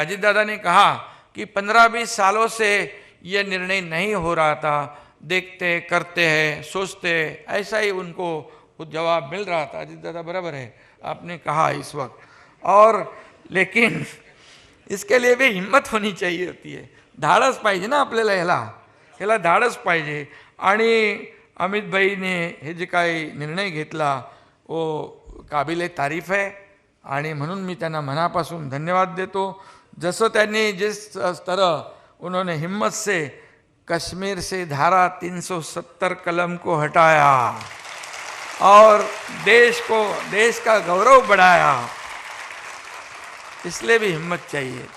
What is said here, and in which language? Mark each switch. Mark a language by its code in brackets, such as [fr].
[hi] अजीत दादा ने कहा कि 15-20 सालों से ये निर्णय नहीं हो रहा था, देखते करते हैं सोचते, ऐसा ही उनको कुछ जवाब मिल रहा था। अजीत दादा बराबर है, आपने कहा इस वक्त। और लेकिन इसके लिए भी हिम्मत होनी चाहिए होती है, [mr] धाडस पाहिजे ना आपल्याला, ह्याला धाडस पाहिजे। आणि अमित भाईने हे जे काही निर्णय घेतला [hi] वो काबिले तारीफ है, [mr] आणि म्हणून मी त्यांना मनापासून धन्यवाद देतो। जसं त्यांनी [hi] जिस तरह उन्होंने हिम्मत से कश्मीर से धारा 370 कलम को हटाया और देश का गौरव बढ़ाया, इसलिए भी हिम्मत चाहिए।